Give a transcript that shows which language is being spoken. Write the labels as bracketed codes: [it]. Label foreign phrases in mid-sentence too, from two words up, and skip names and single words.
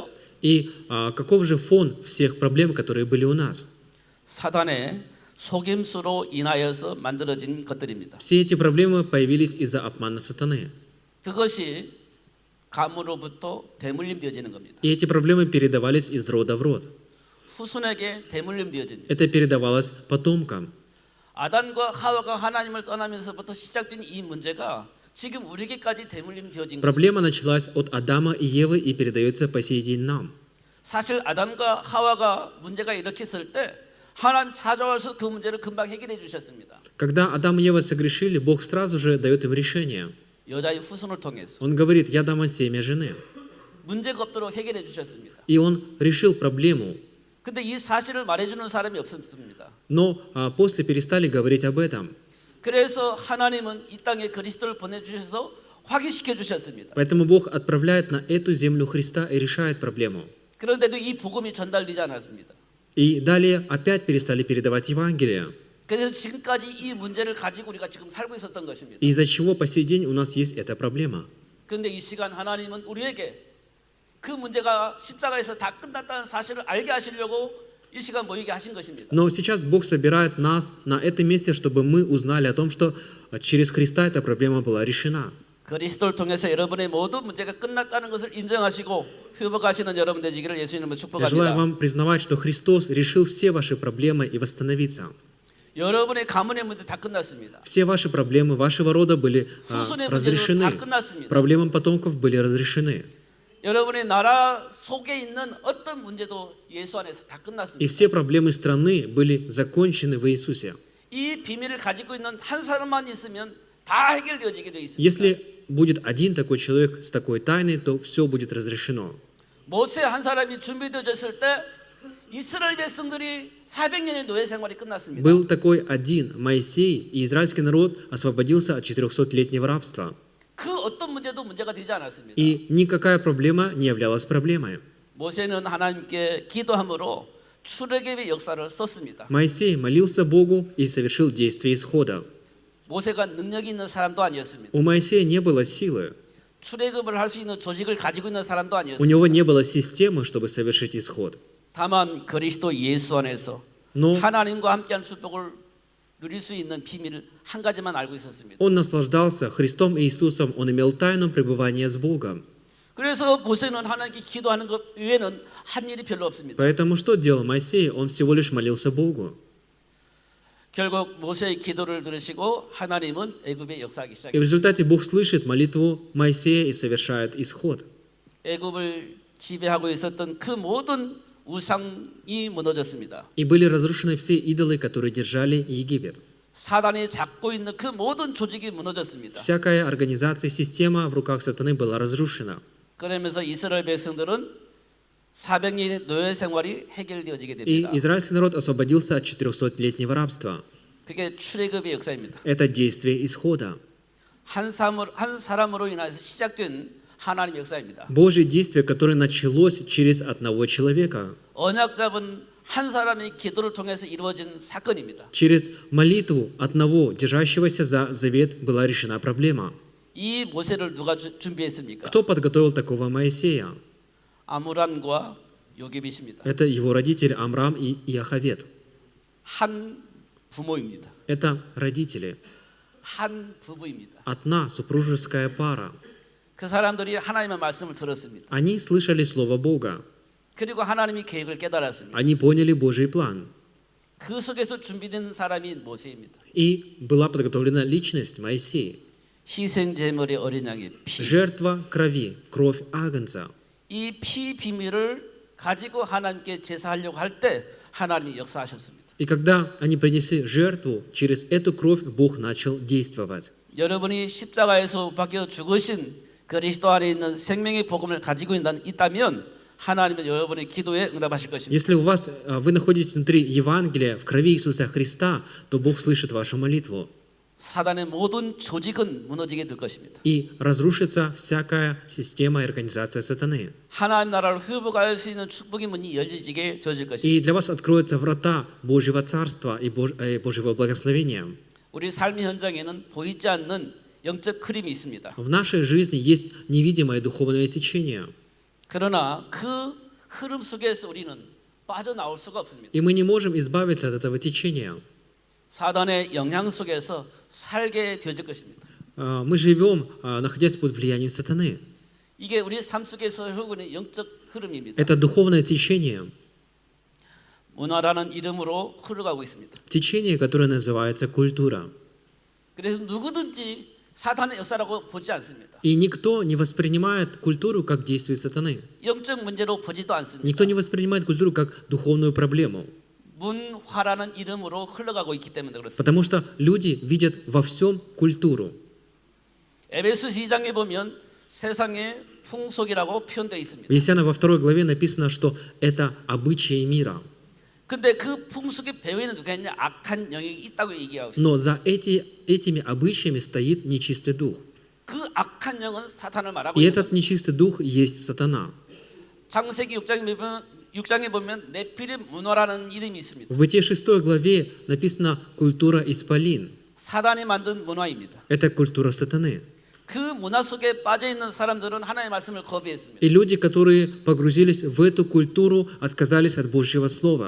[ru] И каков же фон всех проблем, которые были у нас? [ko] 사단의 속임수로 인하여서 만들어진 것들입니다. [ru] Все эти проблемы появились из-за обмана сатаны. [ko] 그것이 가문으로부터 대물림 되어지는 겁니다. [ru] И эти проблемы передавались из рода в род. [ko] 후손에게 대물림 되어집니다. [ru] Это передавалось потомкам. [ko] 아담과 하와가 하나님을 떠나면서부터 시작된 이 문제가 지금 우리에게까지 대물림 되어진 것입니다. [ru] Проблема началась от Адама и Евы и передается по сей день нам. [ko] 사실 아담과 하와가 문제가 일으켰을 때 하나님 찾아와서 그 문제를 금방 해결해 주셨습니다. [ru] Когда Адам и Ева согрешили, Бог сразу же дает им решение. [ko] 여자의 후손을 통해서 [ru] Он говорит: «Я дам вам семя жены». [ko] 문제가 없도록 해결해 주셨습니다. [ru] И Он решил проблему. [ko] 근데 이 사실을 말해주는 사람이 없었습니다. [ru] Но после перестали говорить об этом. [ko] 그래서 하나님은 이 땅에 그리스도를 보내주셔서 확인시켜 주셨습니다. [ru] Поэтому Бог отправляет на эту землю Христа и решает проблему. [ko] 그런데도 이 복음이 전달되지 않았습니다. [ru] И далее опять перестали передавать Евангелие. [ko] 그래서 지금까지 이 문제를 가지고 우리가 지금 살고 있었던 것입니다. [ru] Из-за чего по сей день у нас есть эта проблема. [ko] 그런데 이 시간 하나님은 우리에게 그 문제가 십자가에서 다 끝났다는 사실을 알게 하시려고 이 시간 모이게 하신 것입니다. [ru] Но сейчас Бог собирает нас на этом месте, чтобы мы узнали о том, что через Христа эта проблема была решена. [ko] 그리스도를 통해서 여러분의 모든 문제가 끝났다는 것을 인정하시고 회복하시는 여러분 되시기를 예수 이름으로 [ru] Я желаю [ko] 축복합니다. [ru] вам признавать, что Христос решил все ваши проблемы и восстановиться. [ko] 여러분의 가문의 문제 다 끝났습니다. [ru] Все ваши проблемы вашего рода были [ko] 후손의 문제도 다 [ru] разрешены. [ko] 끝났습니다. [ru] Проблемы потомков были разрешены. [ko] 여러분의 나라 속에 있는 어떤 문제도 예수 안에서 다 [ru] И [ko] 끝났습니다. [ru] все проблемы страны были закончены в Иисусе. [ko] 이 비밀을 가지고 있는 한 사람만 있으면 다 해결되어지게 되어 있습니다. [ru] Если будет один такой человек с такой тайной, то все будет разрешено. [ko] 모세 한 사람이 준비되어졌을 때 이스라엘 백성들이 400년의 노예 생활이 끝났습니다. [ru] Был такой один Моисей, и израильский народ освободился от 400-летнего рабства. [ko] 그 어떤 문제도 문제가 되지 않았습니다. [ru] И никакая проблема не являлась проблемой. [ko] 모세는 하나님께 기도함으로 출애굽의 역사를 썼습니다. [ru] Моисей молился Богу и совершил действие исхода. [ko] 모세가 능력이 있는 사람도 아니었습니다. [ru] У Моисея не было силы, [ko] 출애굽을 할 수 있는 조직을 가지고 있는 사람도 [ru] у [ko] 아니었습니다. [ru] него не было системы, чтобы совершить исход. [ko] 다만 그리스도 예수 안에서 [ru] Но [ko] 하나님과 함께한 축복을 누릴 수 있는 비밀을 한 가지만 알고 있었습니다. [ru] он наслаждался Христом и Иисусом, он имел тайну пребывания с Богом. [ko] 그래서 모세는 하나님께 기도하는 것 외에는 한 일이 별로 없습니다. [ru] Поэтому что делал Моисей? Он всего лишь молился Богу. [ko] 결국 모세의 기도를 들으시고 하나님은 애굽에 역사하기 [ru] И в [ko] 시작했습니다. [ru] результате Бог слышит молитву Моисея и совершает исход. [ko] 애굽을 지배하고 있었던 그 모든 우상이 무너졌습니다. [ru] И были разрушены все идолы, которые держали Египет. [ko] 사단이 잡고 있는 그 모든 조직이 무너졌습니다. [ru] Всякая организация, система в руках сатаны была разрушена. [ko] 그러면서 이스라엘 백성들은 400년의 노예 생활이 해결되어지게 [ru] И [ko] 됩니다. [ru] израильский народ освободился от 400-летнего рабства. [ko] 그게 출애굽의 역사입니다. [ru] Это действие исхода. [ko] 한 사람으로 인해서 시작된 하나님의 역사입니다. [ru] Божье действие, которое началось через одного человека. [ko] 언약 잡은 한 사람의 기도를 통해서 이루어진 사건입니다. [ru] Через молитву одного, держащегося за завет, была решена проблема. [ko] 이 모세를 누가 준비했습니까? [ru] Кто подготовил такого Моисея? [ko] 아므람과 요게빗입니다. [ru] Это его родители Амрам и Иохавед. [ko] 한 부모입니다. [ru] Это родители. [ko] 한 부부입니다. [ru] Одна супружеская пара. [ko] 그 사람들이 하나님의 말씀을 들었습니다. [ru] Они слышали Слово Бога. [ko] 그리고 하나님의 계획을 깨달았습니다. [ru] Они поняли Божий план. [ko] 그 속에서 준비된 사람이 모세입니다. [ru] И была подготовлена личность Моисея. [ko] 희생 제물의 어린 양의 피. [ru] Жертва крови, кровь Агнца. [ko] 이 피 비밀을 가지고 하나님께 제사하려고 할 때 하나님이 역사하셨습니다. [ru] И когда они принесли жертву, через эту кровь Бог начал действовать. [ko] 여러분이 십자가에서 박혀 죽으신 그리스도 안에 있는 생명의 복음을 가지고 있다면 하나님은 여러분의 기도에 응답하실 것입니다. [ru] Если у вас, вы находитесь внутри Евангелия, в крови Иисуса Христа, то Бог слышит вашу молитву. [ko] 사단의 모든 조직은 무너지게 될 것입니다. [ru] И разрушится всякая система и организация сатаны. [ko] 하나님 나라를 회복할 수 있는 축복의 문이 열리게 되어질 것입니다. [ru] И для вас откроются врата Божьего Царства и Божьего благословения. [ko] 우리 삶의 현장에는 보이지 않는 영적 흐름이 있습니다. [ru] В нашей жизни есть невидимое духовное течение. [ko] 그러나 그 흐름 속에서 우리는 빠져나올 수가 없습니다. [ru] И мы не можем избавиться от этого течения. [ko] 사단의 영향 속에서 살게 되어질 것입니다. [ru] Мы живем, находясь под влиянием сатаны. [ko] 이게 우리 삶 속에서 흐르는 영적 흐름입니다. [ru] Это духовное течение. [ko] 문화라는 이름으로 흘러가고 있습니다. [ru] Течение, которое называется культура. [ko] 그래서 누구든지 사탄의 역사라고 보지 않습니다. [ru] И никто не воспринимает культуру как действие сатаны. [ko] 영적 문제로 보지도 않습니다. [ru] Никто не воспринимает культуру как духовную проблему. [ko] 문화라는 이름으로 흘러가고 있기 때문에 그렇습니다. [ru] Потому что люди видят во всем культуру. [ko] 에베소 2장에 보면 세상의 풍속이라고 표현되어 있습니다. [ru] В Ефесянам во 2 главе написано, что это обычаи мира. [ko] 근데 그 풍속의 배후에는 누가 있냐? 악한 영역이 있다고 얘기하고 있습니다. [ru] Но за этими обычаями стоит нечистый дух. [ko] 그 악한 영은 사탄을 말하고 [ru] И [ko] 있는 [ru] этот нечистый дух есть сатана. [ko] 창세기 6장에 보면 네피림 문화라는 이름이 있습니다. [ru] В Бытие 6 главе написано культура исполин. [ko] 사단이 만든 문화입니다. [ru] Это культура сатаны. [ko] 그 문화 속에 빠져 있는 사람들은 하나님의 말씀을 거부했습니다. [ru] И люди, которые погрузились в эту культуру, отказались от Божьего Слова.